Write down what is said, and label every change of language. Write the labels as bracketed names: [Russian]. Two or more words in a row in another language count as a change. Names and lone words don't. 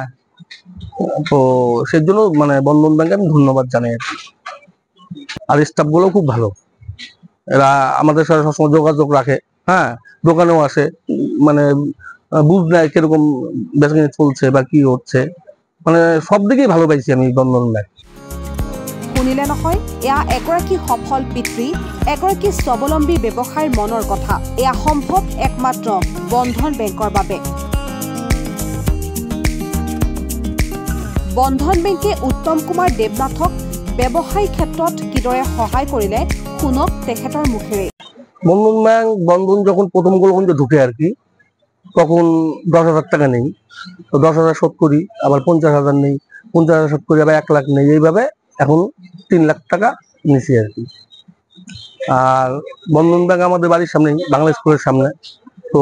[Bangla] তো সেই জন্য মানে বন্ধন ব্যাংকে আমি ধন্যবাদ জানাই আর কি। আর স্টাফ গুলো খুব ভালো, এরা আমাদের সাথে সবসময় যোগাযোগ রাখে। হ্যাঁ, দোকানেও আসে, মানে বুঝ নেয় কিরকম বেচাকেনা চলছে বা কি হচ্ছে। মানে সব দিকেই ভালো পাইছি আমি বন্ধন ব্যাংক। [Assamese] শুনিলে নহয়, এয়া এগৰাকী সফল পিতৃ, এগৰাকী স্বাৱলম্বী ব্যৱসায়ৰ মনৰ কথা। এয়া সম্ভৱ একমাত্ৰ বন্ধন বেংকৰ বাবে। বন্ধন বেংকে উত্তম কুমাৰ দেৱনাথক ব্যৱসায়িক ক্ষেত্ৰত কিদৰে সহায় কৰিলে শুনক তেখেতৰ মুখেৰে। [Bangla] বন্ধন যখন প্রথম গোলগঞ্জে ঢুকে আর কি, তখন 10,000 টাকা নেই, তো 10,000 শোধ করি, আবার 50,000 নেই, 50,000 শোধ করি, আবার 1 লাখ নেই। এইভাবে এখন 3 লাখ টাকা নিছি আর কি। আর বন্ধন ব্যাংক আমাদের বাড়ির সামনেই, বাংলা স্কুলের সামনে।